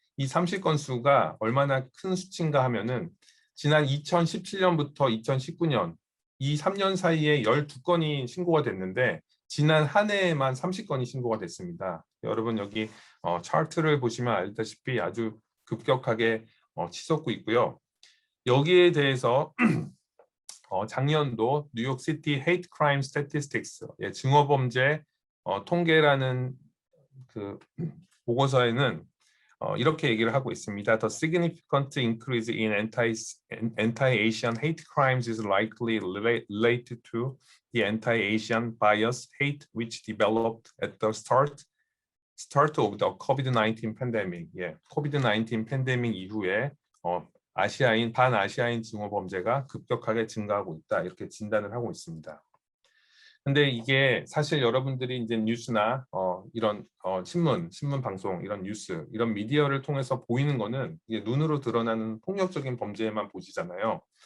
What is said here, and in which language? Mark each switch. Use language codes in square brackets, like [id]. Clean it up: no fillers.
[ko] 이 30건수가 얼마나 큰 수치인가 하면은 지난 2017년부터 2019년 이 3년 사이에 12건이 신고가 됐는데 지난 한 해에만 30건이 신고가 됐습니다. 여러분 여기 차트를 보시면 알다시피 아주 급격하게 치솟고 있고요. 여기에 대해서 작년도 뉴욕시티 헤이트 크라임 스태티스틱스 증오범죄 통계라는 그 보고서에는 이렇게 얘기를 하고 있습니다. [en] The significant increase in anti-Asian hate crimes is likely related to the anti-Asian bias hate which developed at the start of the COVID-19 pandemic. [ko] COVID-19 팬데믹 이후에 반아시아인 증오 범죄가 급격하게 증가하고 있다. 이렇게 진단을 하고 있습니다. 근데 이게 사실 여러분들이 이제 뉴스나 이런 신문 방송, 이런 뉴스, 이런 미디어를 통해서 보이는 거는 이게 눈으로 드러나는 폭력적인 범죄만 보시잖아요.